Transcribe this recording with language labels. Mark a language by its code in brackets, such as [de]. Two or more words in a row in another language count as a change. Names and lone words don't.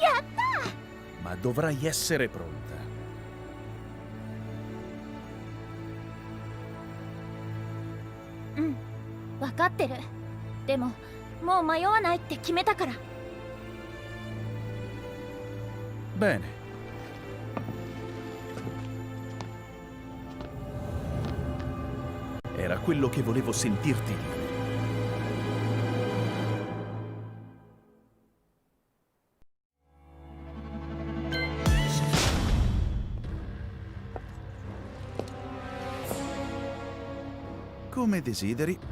[ja] Yatta! [it] Ma dovrai essere pronta. [ja] Vakatteる. でも、もう迷わないって決めたから。 [it] Bene. Era quello che volevo sentirti dire. Come desideri.